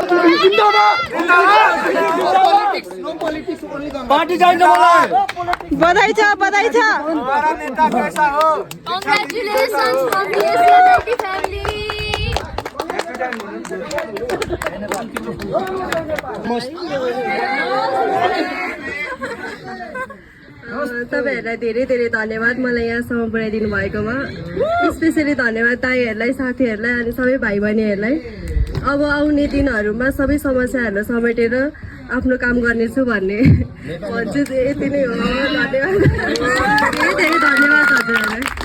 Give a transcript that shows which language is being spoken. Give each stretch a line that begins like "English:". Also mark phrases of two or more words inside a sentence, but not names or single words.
Nepali: पार्टी चाहिन्छ मलाई बधाई छ
Hindi: हमारा नेता कैसा हो
English: Congratulations from BSMLT family.
Nepali: तपाईहरुलाई धेरै धेरै धन्यवाद मलाई यहाँसम्म पुर्याइदिनु भएकोमा स्पेशली धन्यवाद दाइहरुलाई साथीहरुलाई अनि सबै भाइ बहिनीहरुलाई अब आउने दिनहरुमा सबै समस्याहरुलाई समेटेर आफ्नो काम गर्नेछु भन्ने भन्छु यति नै हो धन्यवाद धेरै धेरै धन्यवाद हजुरहरुलाई